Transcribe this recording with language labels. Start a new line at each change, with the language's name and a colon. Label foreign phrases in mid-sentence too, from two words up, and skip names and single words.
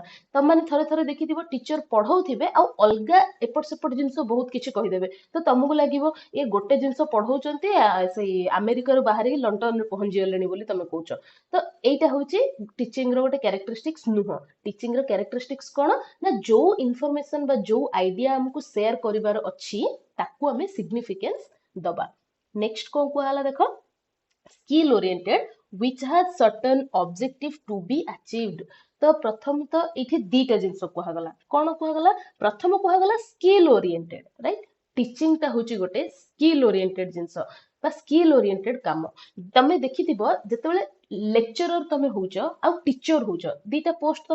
Odia: ତମାନେ ଥରେ ଥରେ ଦେଖିଥିବ ଟିଚର ପଢଉଥିବେ ଆଉ ଅଲଗା ଏପଟ ସେପଟ ଜିନିଷ ବହୁତ କିଛି କହିଦେବେ ତ ତମକୁ ଲାଗିବ ଏ ଗୋଟେ ଜିନିଷ ପଢଉଛନ୍ତି ସେଇ ଆମେରିକାରୁ ବାହାରିକି ଲଣ୍ଡନରେ ପହଞ୍ଚିଗଲେଣି ବୋଲି ତମେ କହୁଛ ତ ଏଇଟା ହଉଛି ଟିଚିଂ ର ଗୋଟେ କ୍ୟାରେକ୍ଟରିଷ୍ଟିକ୍ସ ନୁହଁ ଟିଚିଂ ର କ୍ୟାରେକ୍ଟରିଷ୍ଟିକ୍ସ କଣ ନା ଯୋଉ ଇନଫର୍ମେସନ ବା ଯୋଉ ଆଇଡିଆ ଆମକୁ ସେୟାର କରିବାର ଅଛି ତାକୁ ଆମେ ସିଗ୍ନିଫିକେନ୍ସ ଦବା ନେକ୍ସଟ କଣ କୁହାଗଲା ଦେଖ
English: skill oriented which has certain objective to be achieved
Odia: ତ ପ୍ରଥମ ତ ଏଇଠି ଦିଟା ଜିନିଷ କୁହାଗଲା କଣ କୁହାଗଲା ପ୍ରଥମ କୁହାଗଲା
English: skill oriented right
Odia: ଟିଚିଂ ଟା ହଉଛି ଗୋଟେ
English: skill oriented
Odia: ଜିନିଷ ବା
English: skill oriented
Odia: କାମ ତମେ ଦେଖିଥିବ ଯେତେବେଳେ ଲେକ୍ଚରର ତମେ ହଉଛ ଆଉ ଟିଚର ହଉଛ ଦିଟା ପୋଷ୍ଟ